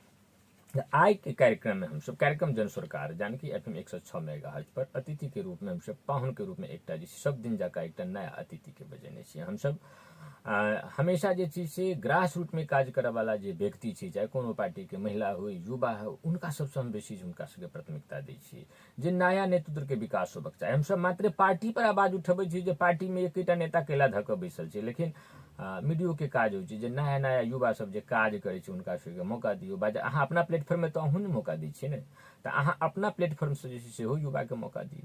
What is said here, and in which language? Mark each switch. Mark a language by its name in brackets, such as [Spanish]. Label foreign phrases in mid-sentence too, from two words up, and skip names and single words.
[Maithili] आइ के कार्यक्रम में हम सब कार्यक्रम जन सरकार जानकी FM 106 मेगाहर्ज पर अतिथि के रूप में हम सब, पाहुन के रूप में एकटा जे सब दिन जकाँ एकटा नया अतिथि के बजेने छियै। हम सब हमेशा जे चीज से [English] grass root [Maithili] में काज करे वाला जे व्यक्ति छै, चाहे कोनो पार्टी के महिला हो, युवा हो, उनका सबसे हम बेसी हुनका सबके प्राथमिकता दै छियै जे नया नेतृत्व के विकास होबक चाही। हम सब मात्र पार्टी पर आवाज उठबै छी जे पार्टी में एकेटा नेता केला धऽ कऽ बैसल छै, लेकिन मीडियो के काज होइ छै जे नया नया युवा सब जे काज करै छै हुनका सबके मौका दियौ। बाजा अहाँ अपना प्लेटफॉर्म में तो अहूँ ने मौका दै छियै ने, तऽ अहाँ अपना प्लेटफॉर्म से जे छै सेहो युवा के मौका दियौ।